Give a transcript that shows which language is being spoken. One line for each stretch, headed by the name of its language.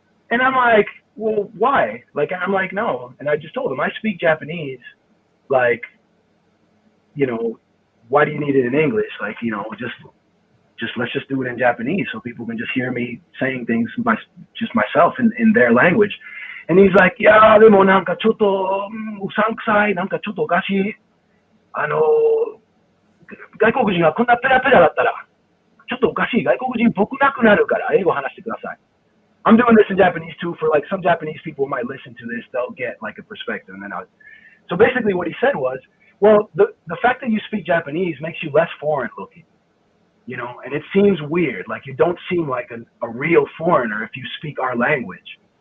English: And I'm like, well, why? Like, I'm like, no. And I just told him, I speak Japanese. Like, you know, why do you need it in English? Like, you know, just let's just do it in Japanese so people can just hear me saying things just myself in their language. And he's like, yeah,
Japanese: でもなんかちょっとうさんくさい、なんかちょっとおかしい。外国人がこんなペラペラだったら、ちょっとおかしい。外国人っぽくなくなるから英語話してください。
English: I'm doing this in Japanese too for like some Japanese people might listen to this, they'll get like a perspective. And then so basically what he said was, well, the fact that you speak Japanese makes you less foreign looking, you know, and it seems weird. Like you don't seem like a real foreigner if you speak our language.